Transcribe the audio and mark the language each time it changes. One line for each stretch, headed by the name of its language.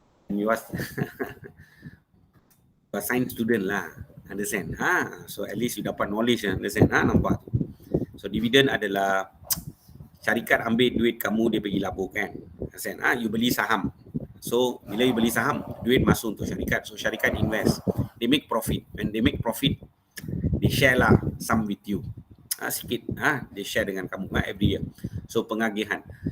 English: You was a science student lah. Understand? So at least you dapat knowledge. Understand?
Malay: Nampak? So dividen adalah syarikat ambil duit kamu, dia pergi laburkan.
English: Understand? You
Malay: beli saham. So bila you beli saham, duit masuk untuk syarikat.
English: So syarikat invest. They make profit. When they make profit, they share lah some with you. Sikit. They share dengan kamu every year.
Malay: So pengagihan.